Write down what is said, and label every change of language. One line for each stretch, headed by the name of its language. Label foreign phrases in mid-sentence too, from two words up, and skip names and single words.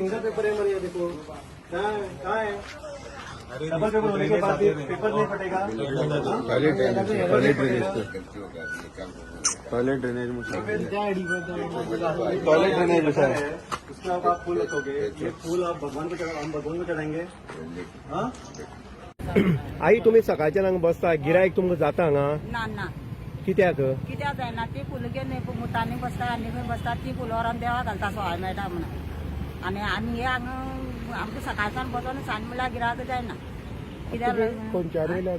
Hindi: सिंगल पेपर है हमारे यहाँ, देखो कहाँ है? डबल पेपर होने के बाद भी पेपर नहीं फटेगा?
English: toilet drainage toilet drainage
Hindi: है, उसमें आप फूल रखोगे। ये फूल आप भगवान को हम भगवान को चढ़ाएंगे। हाँ,
Konkani: आई तुम्ही सकाळच्या हांगा बसता, गिरायक तुमकां जाता हांगा? ना ना, कित्याक? कित्याक जायना? ती फुलां घेवन मुतांनी बसता, आनी खंय बसता, ती फुलां व्हरून देवा घालता, सवाय मेळटा म्हणून। आनी आमी हे हांगा आमकां सकाळच्यान बसोन सांज म्हणल्यार गिरायक जायना। कित्याक खंयच्यान येयल्यात?